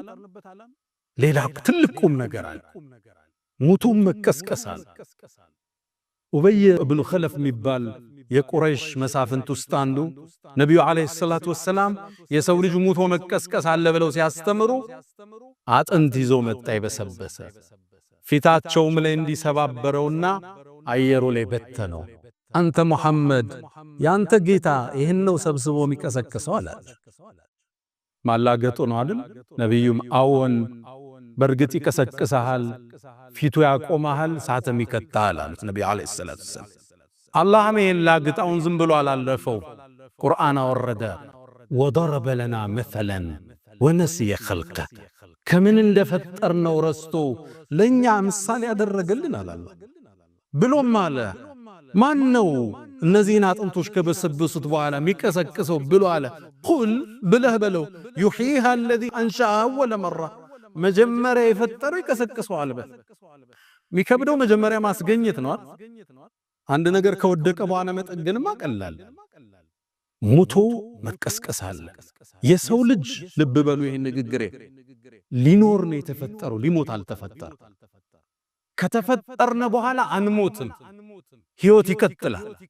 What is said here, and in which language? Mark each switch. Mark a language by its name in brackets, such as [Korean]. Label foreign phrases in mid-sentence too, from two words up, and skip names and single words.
[Amharic] ሌላ ትልቅ ቁም ነገር አለ። ሙቱም መቀስቀሳል። ኡበይ ኢብኑ ኸለፍ የሚባል የቁረይሽ መሳፍንት ውስጥ አንዱ ነብዩ [Arabic] عليه الصلاة والسلام [Amharic] የሰው ልጅ ሙቶ መቀስቀስ አለ ብለው ሲያስተምሩ አጥንት ይዞ መጣ ይበሰበሰ። ፊታቸውም ላይ እንዲሰባበረውና አየሩ ላይ በተነው። አንተ ሙሐመድ ያንተ ጌታ ይሄን ነው ሰብስቦ የሚቀሰቅሰው አላቸው። ማላገጡ ነው አይደል? ነብዩም አዎን በርግጥ ይቀሰቅሳል፣ ፊቱ ያቆማል፣ ሳተም ይከታል አሉት ነብዩ [Arabic] عليه الصلاة والسلام። [Amharic] አላህም ይሄን ላግጣውን ዝም ብሎ አላለፈው። ቁርአን አወረደ። [Arabic] وضرب لنا مثلا ونسي خلقه [Amharic] ከምን እንደፈጠርነው ረስቶ ለኛ ምሳሌ ያደረገልን አላህ ብሎም አለ። ማን ነው እነዚህን አጥንቶች ከበሰበሱት በኋላ የሚቀሰቅሰው ብሎ አለ። ቁል ብለህ በለው [Arabic] يحييها الذي انشأها اول مره [Amharic] መጀመሪያ የፈጠረው ይቀሰቅሰዋል በል። ሚከብደው መጀመሪያ ማስገኘት ነው። አንድ ነገር ከወደቀ በኋላ መጠገንማ ቀላል። ሙቶ መቀስቀስ አለ። የሰው ልጅ ልብ በሉ ይሄን ንግግሬ ሊኖር ነው የተፈጠረው፣ ሊሞት አልተፈጠረ። ከተፈጠርነ በኋላ አንሞትም፣ ሕይወት ይቀጥላል።